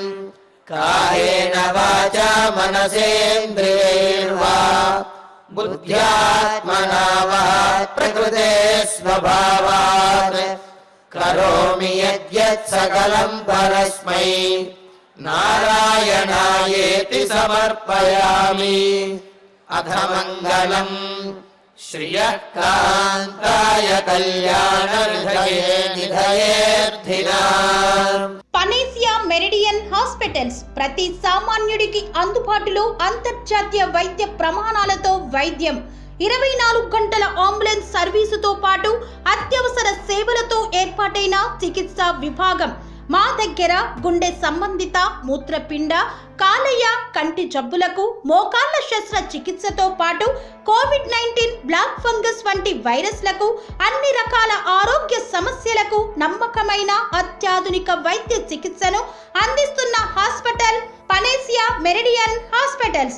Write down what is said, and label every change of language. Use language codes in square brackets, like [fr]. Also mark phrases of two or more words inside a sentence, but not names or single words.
[sa] कायेन वाचा मनसेन्द्रियैर्वा बुद्ध्यात्मना वा प्रकृते स्वभावात् करोमि यद्यत् सकलं परस्मै नारायणायेति समर्पयामि। अथ मङ्गलम् श्रियः कान्ताय कल्याणनिधये निधयेऽर्थिनाम्। [te] పనేసియా మెరిడియన్ హాస్పిటల్స్ ప్రతి సామాన్యుడికి అందుబాటులో అంతర్జాతీయ వైద్య ప్రమాణాలతో వైద్యం, 24 గంటల అంబులెన్స్ సర్వీసుతో పాటు అత్యవసర సేవలతో ఏర్పాటైన చికిత్సా విభాగం. మా దగ్గర గుండె సంబంధిత, మూత్రపిండ, కాలేయ, కంటి జబ్బులకు, మోకాళ్ల శస్త్ర చికిత్సతో పాటు కోవిడ్-19, [en] black fungus [te] వంటి వైరస్లకు, అన్ని రకాల ఆరోగ్య సమస్యలకు నమ్మకమైన అత్యాధునిక వైద్య చికిత్సను అందిస్తున్న హాస్పిటల్ పనేసియా మెరిడియన్ హాస్పిటల్స్.